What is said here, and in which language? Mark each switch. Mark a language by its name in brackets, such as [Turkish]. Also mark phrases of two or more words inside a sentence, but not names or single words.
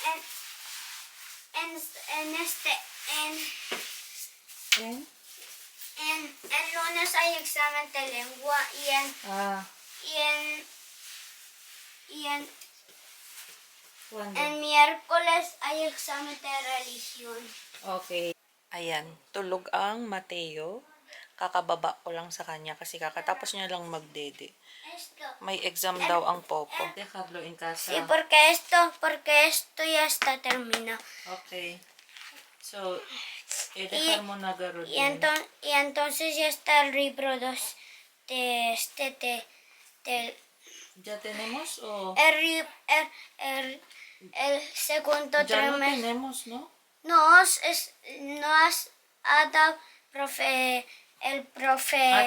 [Spanish] ¿En? en lunes hay examen de lengua ¿Cuándo? en miércoles hay examen de religión. [Filipino] Okay. Ayan, tulog ang Mateo. Kakababa ko lang sa kanya kasi kakatapos niya lang magdede. [Spanish] Esto. [Filipino] May exam daw ang Popo. [Spanish] Dejarlo en casa. Sí, porque esto ya está terminado. [Filipino] Okay. So, dejar mo na garo [Spanish] Y entonces ya está el libro 2 de ¿Ya tenemos o...? el segundo Ya lo trimestre. tenemos, ¿no? No has dado el profe.